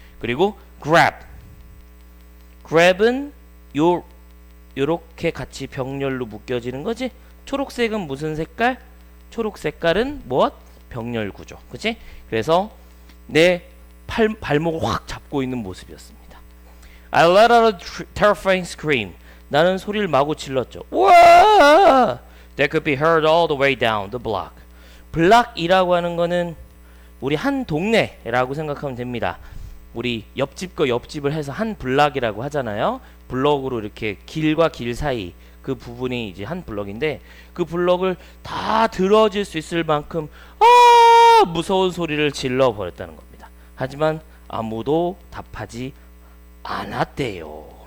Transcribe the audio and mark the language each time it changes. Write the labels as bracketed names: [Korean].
[Korean] 그리고 grab은 요렇게 같이 병렬로 묶여지는 거지. 초록색은 무슨 색깔? 초록 색깔은 무엇? 병렬 구조. 그치? 그래서 내 발목을 확 잡고 있는 모습이었습니다. [English] I let out a terrifying scream. [Korean] 나는 소리를 마구 질렀죠. 와! [English] That could be heard all the way down the block. [Korean] 블락이라고 하는 거는 우리 한 동네라고 생각하면 됩니다. 우리 옆집과 옆집을 해서 한 블락이라고 하잖아요. 블럭으로 이렇게 길과 길 사이 그 부분이 이제 한 블럭인데 그 블럭을 다 들어줄 수 있을 만큼 무서운 소리를 질러 버렸다는 겁니다. 하지만 아무도 답하지 않았대요.